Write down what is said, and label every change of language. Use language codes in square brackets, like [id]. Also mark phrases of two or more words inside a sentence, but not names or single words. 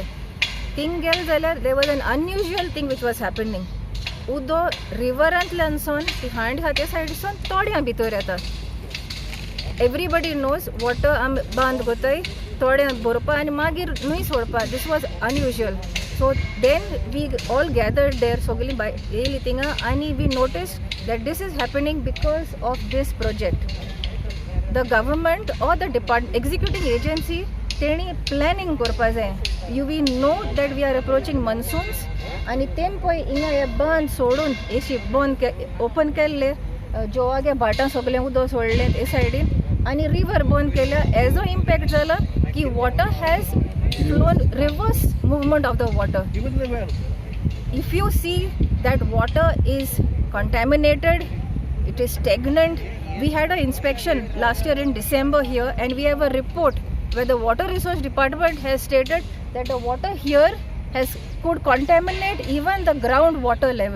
[en] thing [kok] गेले जाल्यार [en] they was an unusual thing which was happening. [kok] उदक रिवरांतल्यानसून ती हांड आहा ते सायडीसून थोड्यां भितर येता. [en] everybody knows water [kok] आमी बांद करताय थोड्यां भरपा आनी मागीर न्हंय सोडपा. [en] this was unusual. So then we all gathered there, Sogli by Litinga, and we noticed that this is happening because of this project. The government or the executing agency, they planning [kok] करपा जाय. [en] We know that we are approaching monsoons, [kok] आणि तेम पळय हिंगा हे बंद सोडून एशी बंद ओपन केल्ले जोवागे भाटां सगळें उदक सोडलें हे सायडीन आनी रिवर बंद केल्या. एजो इम्पॅक्ट जाला की [en] water has flown reverse movement of the water. If you see that water is contaminated, it is stagnant. We had an inspection last year in December here, and we have a report where the water resource department has stated that the water here could contaminate even the groundwater level.